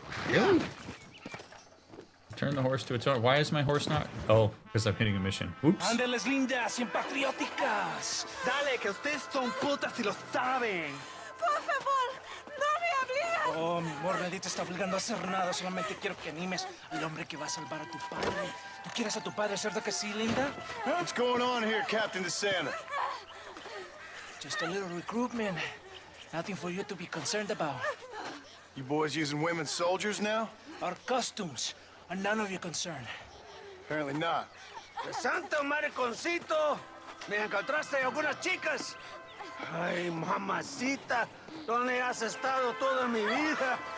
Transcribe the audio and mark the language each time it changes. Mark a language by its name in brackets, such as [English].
[English] Really? Turn the horse to its own. Why is my horse not? Oh, because I'm hitting a mission. Oops. [Spanish] Ándeles lindas y patrióticas. Dale, que ustedes son putas y lo saben. Por favor, no me obligues. Oh, mi amor, nadie te está obligando a hacer nada. Solamente quiero que animes al hombre que va a salvar a tu padre. ¿Tú quieres a tu padre, cierto que sí, linda? Huh? [English] What's going on here, Captain DeSanta? Just a little recruitment. Nothing for you to be concerned about. You boys using women soldiers now? Our costumes are none of your concern. Apparently not. [Spanish] ¡Santo mariconcito! ¿Me encontraste algunas chicas? Ay, mamacita, ¿dónde has estado toda mi vida?